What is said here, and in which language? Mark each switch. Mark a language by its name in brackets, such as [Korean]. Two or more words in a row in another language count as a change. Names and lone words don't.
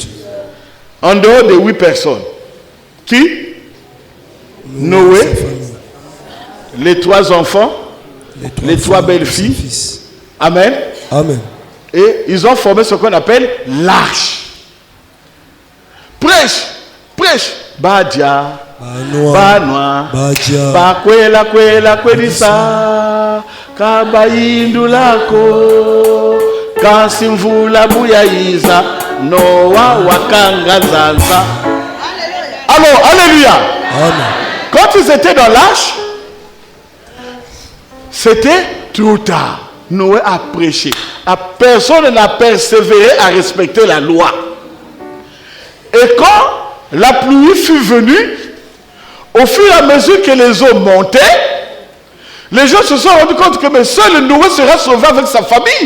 [French] en dehors de 8 personnes. Qui? Noé, sa famille. les 3 enfants, les 3 femmes, belles ses filles. fils. Amen. Amen. Et ils ont formé ce qu'on appelle l'arche. Prêche, prêche. [Lunda] Badia, Banoa. Banoa, Badia. Bakwela, Kwela, Kwelisa, Kabaindulako, Kansimvula Buyaiza, Noa Wakanga Zanza. [French] Alors, alléluia. Amen. Quand ils étaient dans l'arche, c'était trop tard. Noé a prêché. Personne n'a persévéré à respecter la loi. Et quand la pluie fut venue, au fur et à mesure que les eaux montaient, les gens se sont rendus compte que mais seul Noé sera sauvé avec sa famille.